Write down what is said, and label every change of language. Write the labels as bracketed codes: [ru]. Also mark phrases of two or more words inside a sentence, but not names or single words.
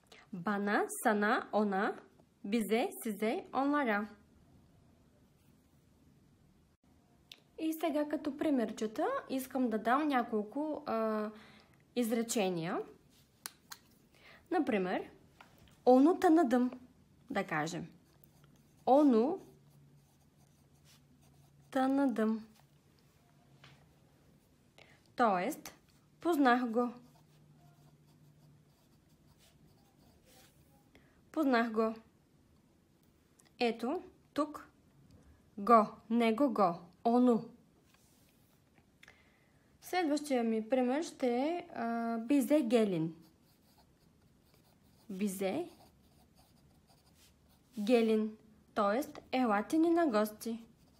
[tr] Bana, sana, ona, bize, size, onlara. [bg] И сега като примерчета искам да дам няколко изречения. Например, [tr] onu tanıdım, [bg] да кажем. [tr] Onu tanıdım. [bg] Тоест, познах го. Познах го. Ето, тук. Го, него го. Onu. Следващия ми пример ще е [tr] bize gelin. Bize gelin. [bg] Тоест, елате ни на гости.